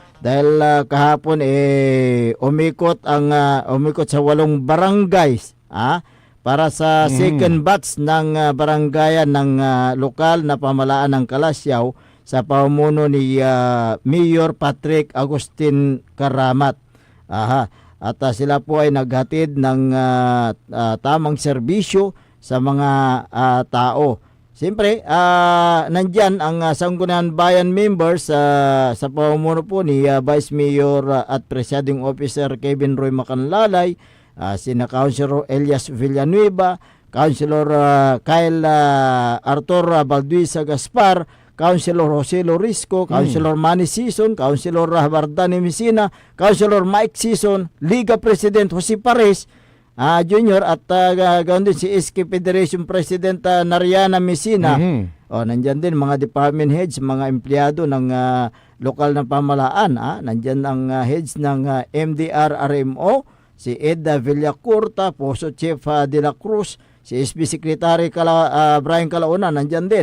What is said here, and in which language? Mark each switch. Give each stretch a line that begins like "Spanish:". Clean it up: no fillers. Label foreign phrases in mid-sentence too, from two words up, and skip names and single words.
Filipino: dahil kahapon umikot sa 8 barangays para sa second batch ng barangayan ng lokal na pamahalaan ng Kalasyaw sa pamumuno ni Mayor Patrick Agustin Karamat. At sila po ay naghatid ng tamang serbisyo sa mga tao. Siyempre, nandyan ang Sangguniang Bayan members sa pamumuno po ni Vice Mayor at Presiding Officer Kevin Roy Macanlalay, sina Councilor Elias Villanueva, Councilor Kyle Arthur Balduisa Gaspar, Councilor Jose Lorisco, Councilor Manny Sison, Councilor Bardani Messina, Councilor Mike Sison, Liga President Jose Pares Junior at ganoon din si SK Federation President Nariana Messina. Nandyan din mga
English: department heads,
Filipino: mga empleyado ng lokal na pamahalaan. Nandyan ang heads ng MDR RMO, si Ed Villacurta, Poso Chief De La Cruz, si SB Secretary Brian Calaona, nandyan din.